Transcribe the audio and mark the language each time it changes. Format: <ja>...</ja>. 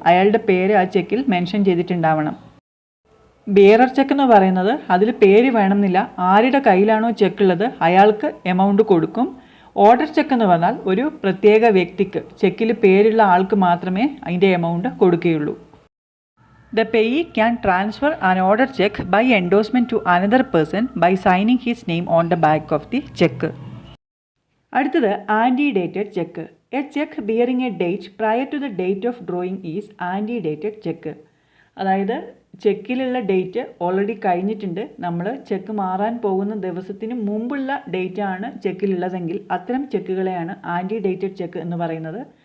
<ml>അയാളുടെ പേര് ആ ചെക്കിൽ മെൻഷൻ ചെയ്തിട്ടുണ്ടാവണം. ബെയറർ ചെക്ക് എന്ന് പറയുന്നത് അതിൽ പേര് വേണമെന്നില്ല. ആരുടെ കയ്യിലാണോ ചെക്കുള്ളത് അയാൾക്ക് എമൗണ്ട് കൊടുക്കും. ഓർഡർ ചെക്ക് എന്ന് പറഞ്ഞാൽ ഒരു പ്രത്യേക വ്യക്തിക്ക്, ചെക്കിൽ പേരുള്ള ആൾക്ക് മാത്രമേ അതിൻ്റെ amount കൊടുക്കുകയുള്ളൂ.</ml> <en>The payee can transfer an order check by endorsement to another person by signing his name on the back of the check.</en> <ml>അടുത്തത് anti-dated check.</ml> <en>A check bearing a date prior to the date of drawing is antedated check.</en> <ml>അതായത് ചെക്കിലുള്ള date already കഴിഞ്ഞിട്ടുണ്ട്, നമ്മൾ check മാറാൻ പോകുന്ന ദിവസത്തിന് മുമ്പുള്ള date ആണ് ചെക്കിലുള്ളതെങ്കിൽ അത്തരം ചെക്കുകളെയാണ് ആൻറ്റി-ഡേറ്റഡ് ചെക്ക് എന്ന് പറയുന്നത്.</ml>